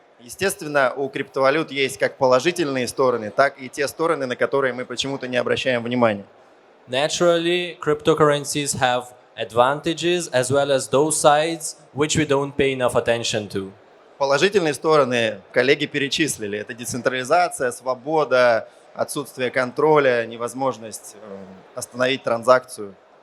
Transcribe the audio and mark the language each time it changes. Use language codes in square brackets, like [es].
[ru] Естественно, у криптовалют есть как положительные стороны, так и те стороны, на которые мы почему-то не обращаем внимания. [en] Naturally, cryptocurrencies have advantages as well as those sides which we don't pay enough attention to. [ru] Положительные стороны коллеги перечислили. Это децентрализация, свобода, отсутствие контроля, невозможность остановить транзакцию.